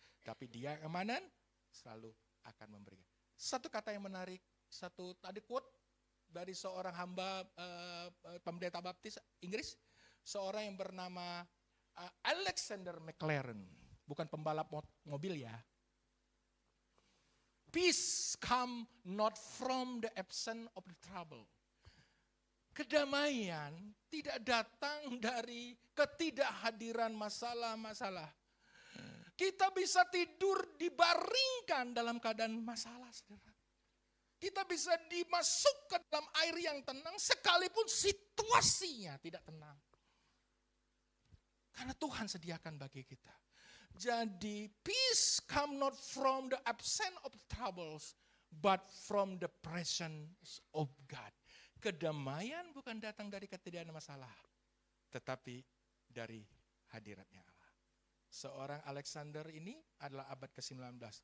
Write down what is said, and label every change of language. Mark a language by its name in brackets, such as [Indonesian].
[Indonesian] Tapi dia kemanan selalu akan memberikan. Satu kata yang menarik, satu tadi quote dari seorang hamba pendeta baptis Inggris, seorang yang bernama Alexander McLaren, bukan pembalap mobil ya. [English] Peace come not from the absence of the trouble. [Indonesian] Kedamaian tidak datang dari ketidakhadiran masalah-masalah. Kita bisa tidur dibaringkan dalam keadaan masalah, saudara. Kita bisa dimasukkan dalam air yang tenang sekalipun situasinya tidak tenang. Karena Tuhan sediakan bagi kita. [English] Jadi peace come not from the absence of troubles, but from the presence of God. [Indonesian] Kedamaian bukan datang dari ketidakadaan masalah, tetapi dari hadiratnya Allah. Seorang Alexander ini adalah abad ke-19.